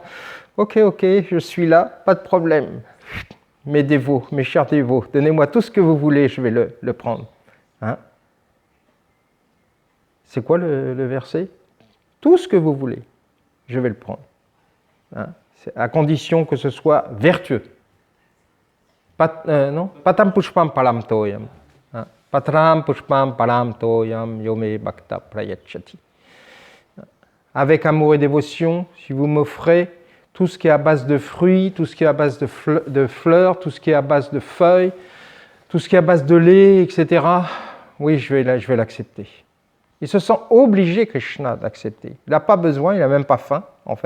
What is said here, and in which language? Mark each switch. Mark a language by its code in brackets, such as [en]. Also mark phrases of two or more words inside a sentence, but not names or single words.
[fr] Ok, je suis là, pas de problème. Mes dévots, mes chers dévots, donnez-moi tout ce que vous voulez, je vais le prendre. C'est quoi le verset? Tout ce que vous voulez, je vais le prendre. À condition que ce soit vertueux. [sa] पत्रं पुष्पं फलं तोयं. पत्रं पुष्पं फलं तोयं योमे भक्त्या प्रयच्छति. [fr] Avec amour et dévotion, si vous m'offrez tout ce qui est à base de fruits, tout ce qui est à base de fleurs, tout ce qui est à base de feuilles, tout ce qui est à base de lait, etc., oui, je vais l'accepter. Il se sent obligé, Krishna, d'accepter. Il n'a pas besoin, il n'a même pas faim, en fait.